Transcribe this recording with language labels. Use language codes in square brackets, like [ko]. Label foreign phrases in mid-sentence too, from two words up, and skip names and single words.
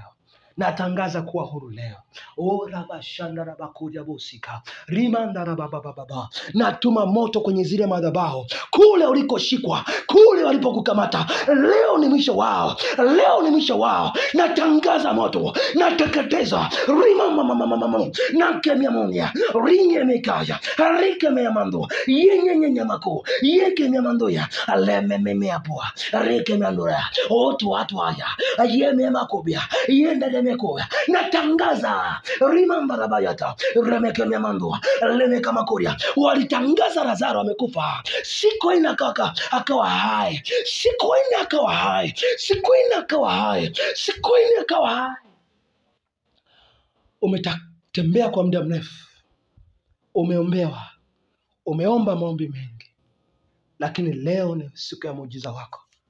[sw] Natangaza kuwa huru leo. Oh, rabashanda rabakoriaba usika. Rimanda rababababa. Natuma moto kwenye zile madhabahu, kule ulikoshikwa, kule walipokukamata. Leo ni mwisho wao. Leo ni mwisho wao. Natangaza moto. Nateketeza. Rimamamamamamam. Nakemia monia. Rinye mekaya. Rike meamando. Yenye nyamako. Yeke meamandoya. Alemememeapua. Rike meandoya. Otu haya. Yeme makobia. Yende mekoya. Natangaza rimambarabayata remeke memandua lemeka makoria. Walitangaza Lazaro amekufa, siku ina kaka akawa hai, siku ina akawa hai, siku ina akawa hai, siku ina akawa hai. Umetembea kwa muda mrefu, umeombewa, umeomba maombi mengi, lakini leo ni siku ya muujiza wako.